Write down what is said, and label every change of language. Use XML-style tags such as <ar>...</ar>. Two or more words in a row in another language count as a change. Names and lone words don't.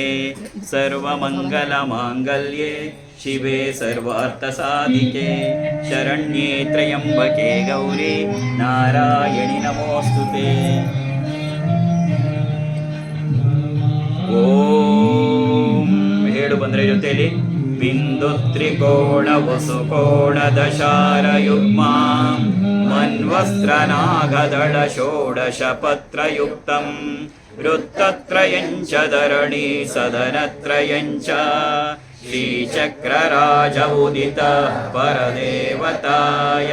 <sa>ಸರ್ವಮಂಗಲ ಮಾಂಗಲ್ಯೆ ಶಿವೆ ಸರ್ವಾರ್ಥ ಸಾಧಿಕೆ ಶರಣ್ಯೇ ತ್ರ್ಯಂಬಕೆ ಗೌರಿ ನಾರಾಯಣಿ ನಮೋಸ್ತುತೆ. ಓಂ</sa> <kn>ಹೇಳು ಬಂದ್ರೆ ಜೊತೆಯಲ್ಲಿ</kn> <sa>ಬಿಂದು ತ್ರಿಕೋಣ ವಸುಕೋಣ ದಶಾರ ಯುಗ್ಮ ಮನ್ವಸ್ತ್ರನಾಗದಳ ಷೋಡಶ ಪತ್ರಯುಕ್ತಂ ವೃತ್ತತ್ರಯಂಚ ಧರಣಿ ಸದನತ್ರಯಂಚ ಶ್ರೀಚಕ್ರರಾಜ ಉದಿತ ಪರದೇವತಾಯ.</sa>